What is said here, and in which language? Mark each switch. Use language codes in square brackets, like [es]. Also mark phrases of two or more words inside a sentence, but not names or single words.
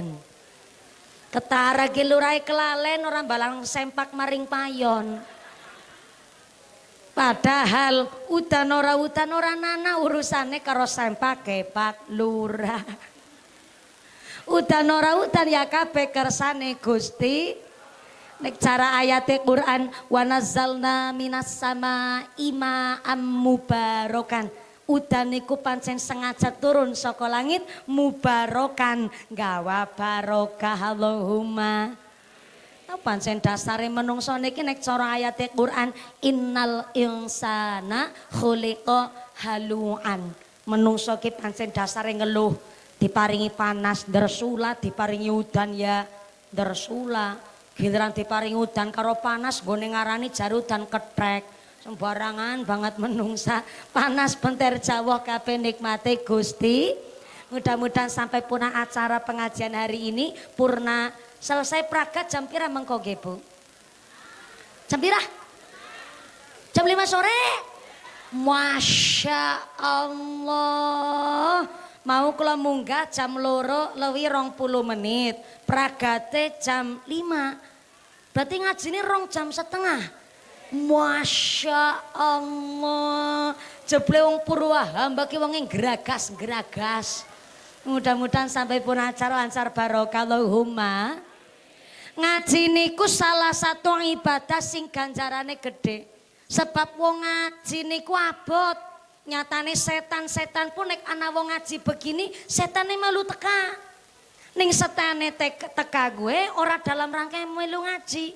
[jv] Ketara ki lurahe kelalen orang balang sempak maring payon. Padahal udan ora nana urusane karo sempak kepak lurah. Udan ora udan ya kabeh kersane Gusti. Nek cara ayate Quran [ar] ونزلنا من السماء ماء مباركا. [jv] Udan niku pancen sengaja turun saka langit mubarokan gawa [ar] بركة اللهم. [jv] Pancen dasare menungso niki nek cara ayat Quran [ar] إن الإنسان خلق هلوعا. [jv] Menungso ki pancen dasare ngeluh, diparingi panas dersula, diparingi udan ya dersula. Giliran diparingi udan karo panas nggone ngarani jar udan ketrek. Sembarangan banget menungsa, panas benter jawah kabeh nikmate Gusti. [id] Mudah-mudahan sampai punah acara pengajian hari ini purna selesai [jv] pragat jam pira mengko nggih Bu? Jam pira? Jam 5 sore. [ar] ما شاء الله. [jv] Mau kula munggah jam 2 lewi 20 menit. Pragate jam 5. Berarti ngajine 2 jam setengah. [ar] ما شاء الله. [jv] Jeble wong Purwahamba ki wong geragas-geragas. [id] Mudah-mudahan sampai pun acara lancar [ar] بركة اللهم. [jv] Ngaji niku salah satu ibadah sing ganjarane gede. Sebab wong ngaji niku abot. Nyatane setan-setan pun nek ana wong ngaji begini, setane melu teka. Ning setane teka gue ora [id] dalam rangka [jv] melu ngaji.